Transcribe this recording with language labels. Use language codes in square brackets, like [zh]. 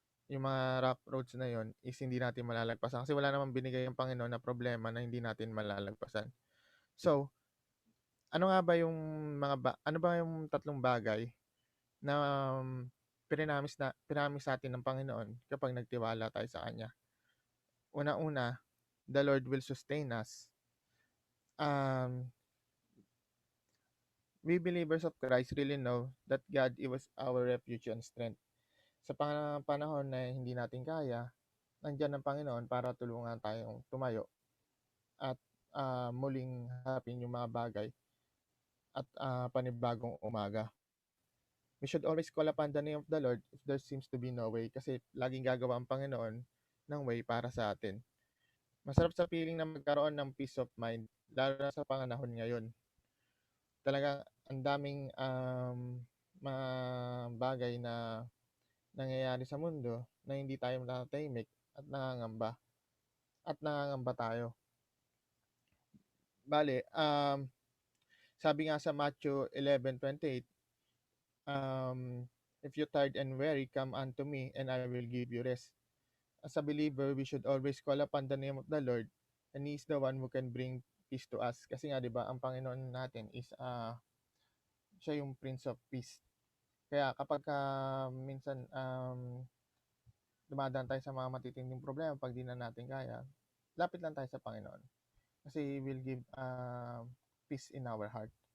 [tl] yung mga [en] rough roads [tl] na yon is hindi natin malalagpasan kasi wala namang binigay ang Panginoon na problema na hindi natin malalagpasan. So, ano nga ba yung ano ba yung tatlong bagay na pinamis sa atin ng Panginoon kapag nagtiwala tayo sa Kanya? Una-una, [en] the Lord will sustain us. We believers of Christ really know that God is our refuge and strength. [tl] Sa panahon na hindi natin kaya, nandiyan ang Panginoon para tulungan tayong tumayo at muling harapin yung mga bagay at panibagong umaga. [en] We should always call upon the name of the Lord if there seems to be no way [tl] kasi laging gagawa ang Panginoon ng way para sa atin. Masarap sa feeling na magkaroon ng [en] peace of mind, [tl] lalo na sa panganahon ngayon. Talagang ang daming mga bagay na nangyayari sa mundo na hindi tayo matatahimik at nangangamba. At nangangamba tayo. Bale, sabi nga sa [en] Matthew 11:28, if you're tired and weary, come unto me and I will give you rest. As a believer, we should always call upon the name of the Lord and He is the one who can bring peace to us. [tl] Kasi nga, di ba, ang Panginoon natin is siya yung Prince of Peace. Kaya kapag minsan dumadaan tayo sa mga matitinding problema pag di na natin kaya, lapit lang tayo sa Panginoon. [en] Kasi He will give peace in our heart.